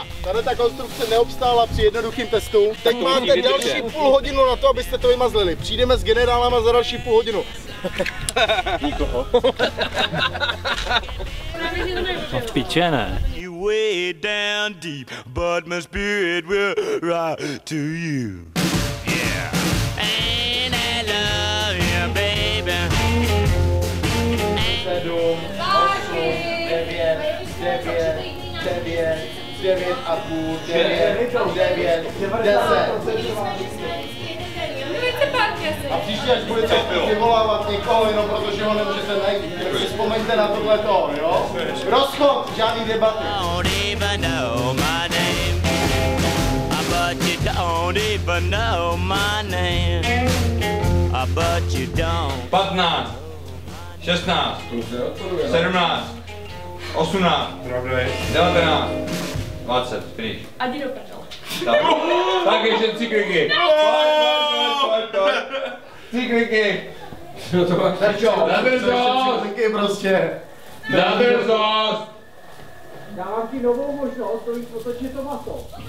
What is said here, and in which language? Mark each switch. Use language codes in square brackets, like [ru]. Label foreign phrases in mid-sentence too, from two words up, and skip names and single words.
[cs] Tady ta konstrukce neobstála při jednoduchým testu. Teď máte další půl hodinu na to, abyste to vymazlili. Přijdeme s generálama za další půl hodinu. Nikoho. No v piče, ne? [en] Way down deep, but my spirit will rise to you. Yeah. And I love you, baby. [cs] 7, 8, 9 a půl, 9, 10. A příště, až budete vyvolávat někoho, jenom protože ho nemůžete najít, tak si vzpomeňte na tohleto, jo? Rozchod, žádný debaty. [en] But you don't. 15, 16, 17, 18, 19, 20, finish. [cs] A jdi do prdele. Tak ještě 3 kliky. Pojď. 3 kliky. Na drzost. Kliky prostě. Na drzost. Dávám ti novou možnost, to víc otočit to maso.